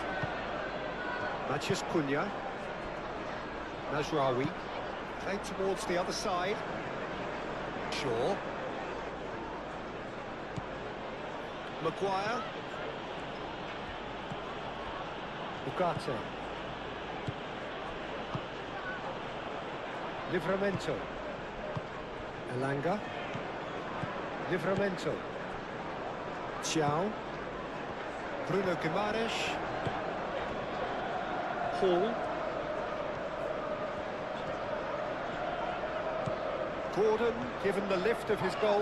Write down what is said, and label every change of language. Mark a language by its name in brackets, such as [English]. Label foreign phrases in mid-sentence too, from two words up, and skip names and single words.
[English] Matheus Cunha. Mazraoui. Played towards the other side. Shaw. Maguire. Ugarte. Livramento. Elanga. Livramento. Thiaw. Bruno Guimaraes. Hall. Gordon, given the lift of his goal.